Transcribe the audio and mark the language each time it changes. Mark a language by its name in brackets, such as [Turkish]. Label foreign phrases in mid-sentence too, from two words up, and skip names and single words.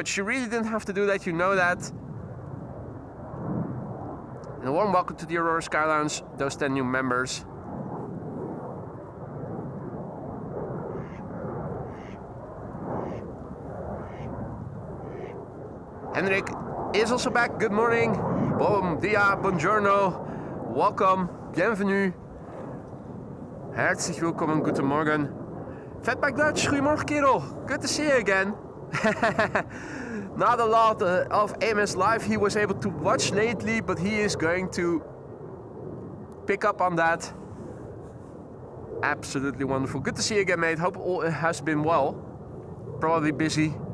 [English] You really didn't have to do that, you know that. And a warm welcome to the Aurora Sky Lounge, those 10 new members. Henrik is also back. Good morning. [Portuguese] Bom dia, buongiorno. Welcome. [French] Bienvenue. [German] Herzlich willkommen. Guten Morgen. [English] Fatback Dutch. [Dutch] Goedemorgen, kerel. [English] Good to see you again. Not a lot of AMS Live he was able to watch lately, but he is going to pick up on that. Absolutely wonderful. Good to see you again, mate. Hope all has been well. Probably busy.